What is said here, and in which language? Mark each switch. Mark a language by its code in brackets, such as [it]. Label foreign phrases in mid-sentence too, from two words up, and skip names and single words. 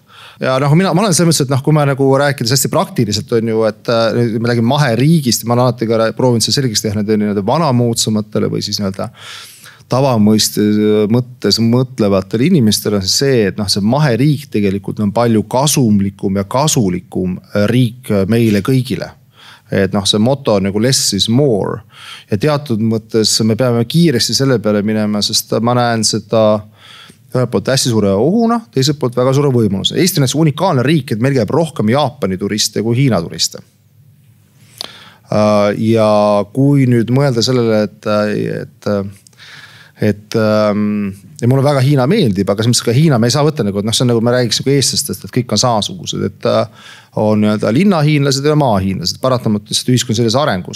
[et] Ja ma olen selles mõttes, et kui ma nagu rääkides hästi praktiliselt on ju, et me räägime maheriigist, ma olen alati ka proovinud see selgeks teha nende vanamuutsamatele või siis nii-öelda tavamõttes mõtlevatele inimestele on see, et see maheriik tegelikult on palju kasumlikum ja kasulikum riik meile kõigile. Et see moto on nagu [en] less is more. [et] Ja teatud mõttes me peame kiiresti selle peale minema, sest ma näen seda ühelt poolt hästi suure ohuna, teiselt poolt väga suure võimaluse. Eesti on unikaalne riik, et meil käib rohkem Jaapani turiste kui Hiina turiste. Ja kui nüüd mõelda sellele, et mulle väga Hiina meeldib, aga selles mõttes ka Hiina me ei saa võtta nagu, see on nagu me räägiks nagu eestlastest, et kõik on samasugused, et on linnahiinlased ja maahiinlased, paratamatult ühiskond selles arengus.